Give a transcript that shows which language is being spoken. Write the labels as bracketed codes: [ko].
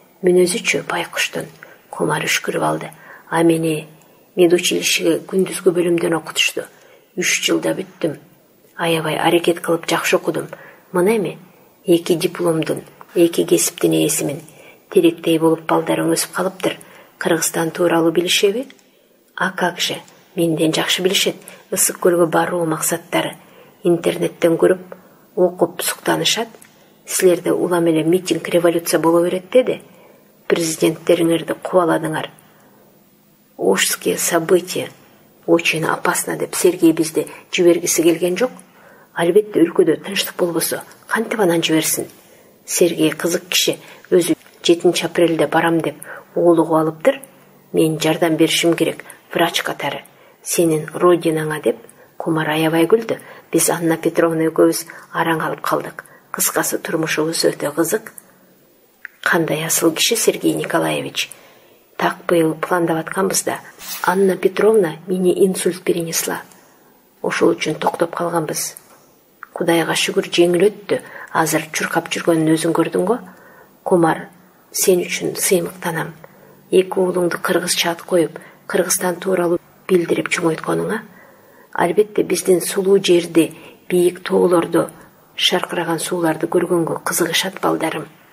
[ky] Мүнөзүчү байкуштун. Кумар үшкүрүп алды. А мени медучилищеге күндүзгү бөлүмдөн окутушту. 3 жылда бүттүм. Аябай аракет кылып жакшы окудум. Мына эми 2 дипломдун, 2 кесиптин ээсимин. Теректей болуп балдарың өсүп калыптыр. Кыргызстан тууралуу билишеби? [ru] А как же, [ky] менден жакшы билишет. Ысык көлгө баруу максаттары. Интернеттен көрүп, окуп суктанышат. Силерде улам эле митинг, революция боло берет деди. Президенттериңерди кубаладыңар. [ru] Ожские события очень опасно [ky] деп Сергей бизди жибергиси келген жок. Албетте өлкөдө тынчтык болбосо кантип анан жиберсин? Сергей кызык киши, өзү 7 апрелде барам деп оолугу алыптыр. Мен жардам беришим керек, врач катары. Сенин родинаңа деп Кумар аябай күлдү. Биз Анна Петровна экөөбүз араң алып калдык. Кыскасы турмушубуз өтө кызык. Кандай асыл киши Сергей Николаевич. Так быйыл пландап атканбыз да. Анна Петровна мени [ru] инсульт перенесла. [ky] Ошол үчүн токтоп калганбыз. Кудайга шүгүр жеңил өттү. Азыр чуркап жүргөнүн өзүн көрдүң го? Кумар, сен үчүн сыймыктанам. Эки уулуңду кыргызча ат коюп, Кыргызстан тууралуу билдирип чоңойтконуңа. Албетте биздин сулуу жерди, бийик тоолорду, шаркыраган сууларды көргөнгө кызыгышат балдарым.